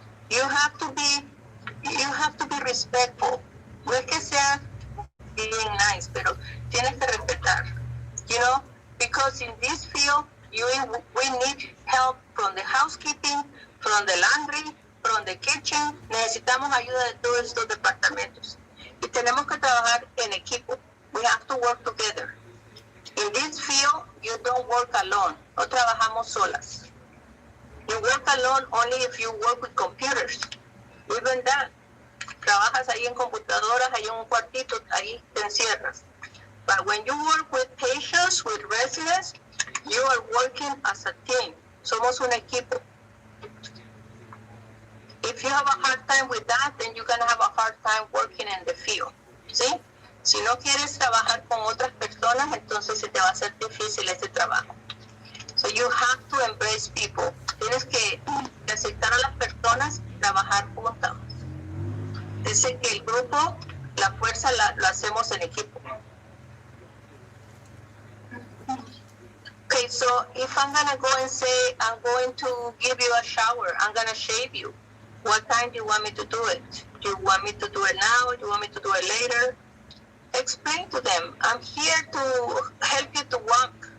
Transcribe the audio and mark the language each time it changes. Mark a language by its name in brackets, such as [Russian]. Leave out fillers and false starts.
[English] You have to be respectful. [Spanish] No es que sea [English] being nice, [Spanish] pero tienes que respetar. [English] You know, because in this field, we need help from the housekeeping, from the laundry, from the kitchen. [Spanish] Necesitamos ayuda de todos estos departamentos. Y tenemos que trabajar en equipo. [English] We have to work together. In this field, you don't work alone. [Spanish] No trabajamos solas. [English] You work alone only if you work with computers. Even that, [Spanish] trabajas ahí en computadoras, ahí en un cuartito, ahí te encierras. [English] But when you work with patients, with residents, you are working as a team. [Spanish] Somos un equipo. [English] If you have a hard time with that, then you're going to have a hard time working in the field. [Spanish] ¿Sí? Si no quieres trabajar con otras personas, entonces se te va a hacer difícil ese trabajo. [English] So you have to embrace people. [Spanish] Tienes que aceptar a las personas, trabajar juntas. Dice que el grupo, la fuerza la hacemos en equipo. [English] Okay, so if I'm going to go and say, I'm going to give you a shower, I'm going to shave you, what time do you want me to do it? Do you want me to do it now? Do you want me to do it later? Explain to them, I'm here to help you to walk.